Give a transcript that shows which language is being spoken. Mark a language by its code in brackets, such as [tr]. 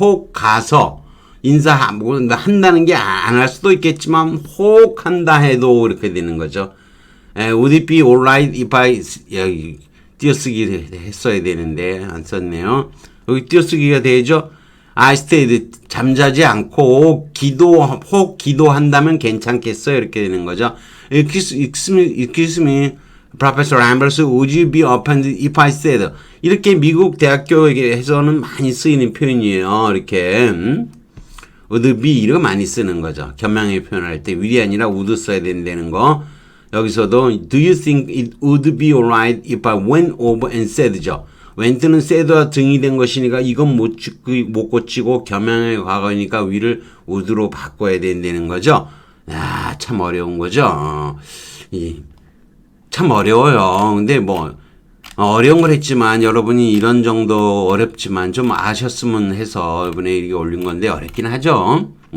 [ko] 혹 가서 인사한다는 게 안 할 수도 있겠지만 혹 한다 해도 이렇게 되는 거죠. [en] Would it be alright if I [ko] 여기 띄어쓰기 했어야 되는데 안 썼네요. 여기 띄어쓰기가 되죠. [en] I stayed [ko] 잠자지 않고 혹 기도한다면 괜찮겠어요. 이렇게 되는 거죠. [en] Excuse me, Professor Ambrose, would you be offended if I said? [ko] 이렇게 미국 대학교에서는 많이 쓰이는 표현이에요. 이렇게 would be 이런 거 많이 쓰는 거죠. 겸양의 표현할 때 will이 아니라 would 써야 된다는 거. 여기서도 [en] do you think it would be alright if I went over and said죠. [ko] went는 said와 등이 된 것이니까 이건 못 고치고 겸양의 과거니까 will을 would로 바꿔야 된다는 거죠. 야, 참 어려운 거죠. 참 어려워요. 근데 뭐 어려운 걸 했지만 여러분이 이런 정도 어렵지만 좀 아셨으면 해서 이번에 이렇게 올린 건데 어렵긴 하죠.